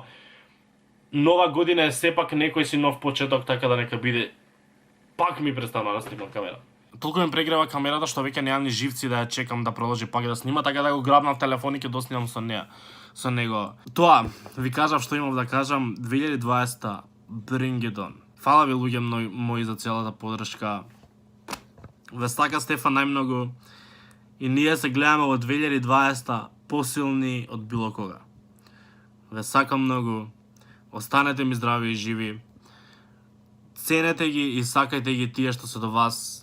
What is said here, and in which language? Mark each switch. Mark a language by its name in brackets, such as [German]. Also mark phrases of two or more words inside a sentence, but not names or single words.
[Macedonian] Нова година е сепак некој си нов почеток, така да нека биде. Пак ми престана да снимам камера. Толку ми прегрева камерата што веќе немам ни живци да ја чекам да продолжи пак да снима, така да го грабнав телефон и ќе доснимам со неа, со него. Тоа ви кажав што имав да кажам. [English] 2020 bring it on. [Macedonian] Фала ви луѓе мои за целата поддршка. Ве стака Стефан најмногу. И ние се гледаме во 2020 посилни од било кога. Ве сакам многу. Останете ми здрави и живи. Ценете ги и сакајте ги тие што се до вас.